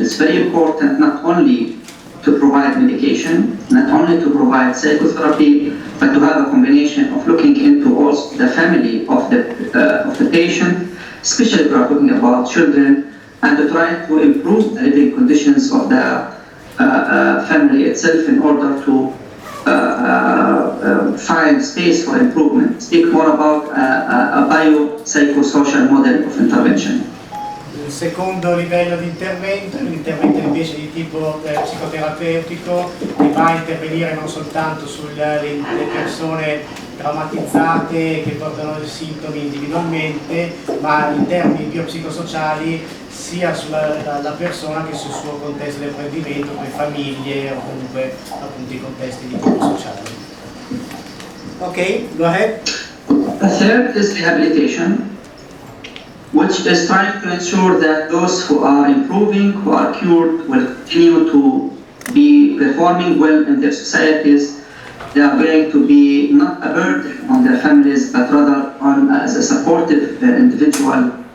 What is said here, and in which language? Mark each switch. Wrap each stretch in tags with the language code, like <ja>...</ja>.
<en>It's very important not only to provide medication, not only to provide psychotherapy, but to have a combination of looking into also the family of the patient, especially if we are talking about children, and to try to improve the living conditions of the family itself in order to find space for improvement. Speak more about a biopsychosocial model of intervention.</en> <it>Il secondo livello di intervento è un intervento invece di tipo psicoterapeutico, che va a intervenire non soltanto sulle persone traumatizzate che portano i sintomi individualmente, ma in termini biopsicosociali sia sulla persona che sul suo contesto di apprendimento, come famiglie o comunque appunto i contesti di tipo sociale.</it> <en>Ok, go ahead. The third is rehabilitation, which is trying to ensure that those who are improving, who are cured, will continue to be performing well in their societies. They are going to be not a burden on their families, but rather as a supportive individual.</en>